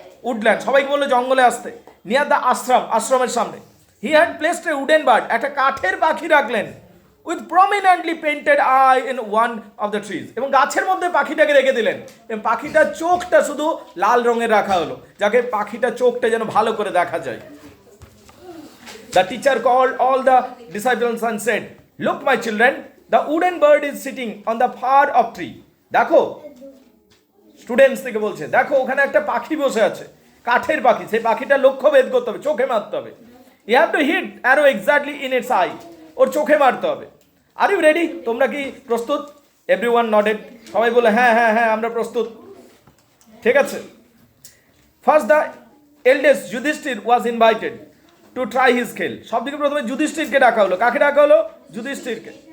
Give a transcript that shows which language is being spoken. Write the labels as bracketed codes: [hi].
[bn] Woodland, সবাইকে বললো জঙ্গলে আসতে। [en] near the ashram, [bn] আশ্রমের সামনে। [en] he had placed a wooden bird, [bn] একটা কাঠের পাখি রাখলেন, [en] with prominently painted eye in one of the trees, [bn] এবং গাছের মধ্যে পাখিটাকে রেখে দিলেন, এবং পাখিটার চোখটা শুধু লাল রঙের রাখা হলো, যাকে পাখিটার চোখটা যেন ভালো করে দেখা যায়। [en] The teacher called all the disciples and said, "Look, my children, the wooden bird is sitting on the far off tree." [bn] দেখো, স্টুডেন্টস থেকে বলছে, দেখো ওখানে একটা পাখি বসে আছে, কাঠের পাখি, সেই পাখিটা লক্ষ্য ভেদ করতে হবে, চোখে মারতে হবে। [en] You have to hit arrow exactly in its eye, [bn] ওর চোখে মারতে হবে। [en] are you ready, [bn] তোমরা কি প্রস্তুত? [en] everyone nodded, [bn] সবাই বলে হ্যাঁ হ্যাঁ হ্যাঁ আমরা প্রস্তুত। ঠিক আছে। [en] First the eldest Yudhishthir was invited to try his খেল। [bn] সব থেকে প্রথমে যুধিষ্ঠিরকে ডাকা হলো। কাকে ডাকা হলো? যুধিষ্ঠিরকে।